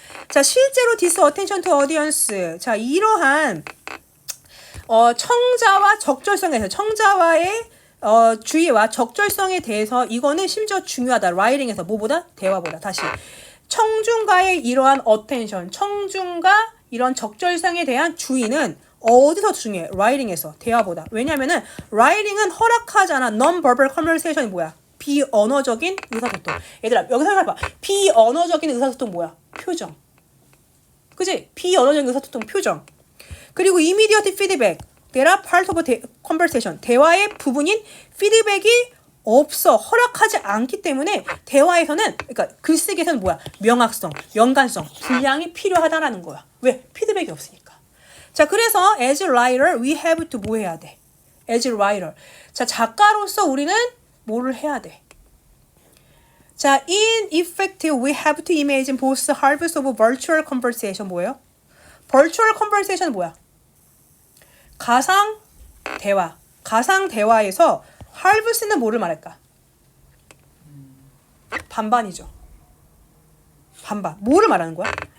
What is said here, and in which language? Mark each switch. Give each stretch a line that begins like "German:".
Korean: 자, 실제로
English: this attention to audience.
Korean: 자, 이러한 청자와 적절성에서 청자와의 주의와 적절성에 대해서 이거는 심지어 중요하다. 라이팅에서 뭐보다? 대화보다. 다시 청중과의 이러한 attention, 청중과 이런 적절성에 대한 주의는 어디서 중요해? 라이팅에서 대화보다. 왜냐면은 라이팅은 허락하잖아.
English: non-verbal conversation이
Korean: 뭐야? 비언어적인 의사소통. 얘들아 여기서 생각해봐. 비언어적인 의사소통 뭐야? 표정. 그치? 비언어적인 의사소통 표정.
English: 그리고 immediate feedback. There are part of a conversation.
Korean: 대화의 부분인 피드백이 없어. 허락하지 않기 때문에 대화에서는 그러니까 글쓰기에서는 뭐야? 명확성, 연관성, 분량이 필요하다라는 거야. 왜? 피드백이 없으니까. 자, 그래서
English: as a writer we have to
Korean: 뭐 해야 돼?
English: as a writer.
Korean: 자, 작가로서 우리는 뭐를 해야 돼?
English: 자, in effect we have to imagine both halves of virtual conversation.
Korean: 뭐예요? virtual conversation은 뭐야? 가상 대화. 가상 대화에서 halves는 뭐를 말할까? 반반이죠. 반반. 뭐를 말하는 거야?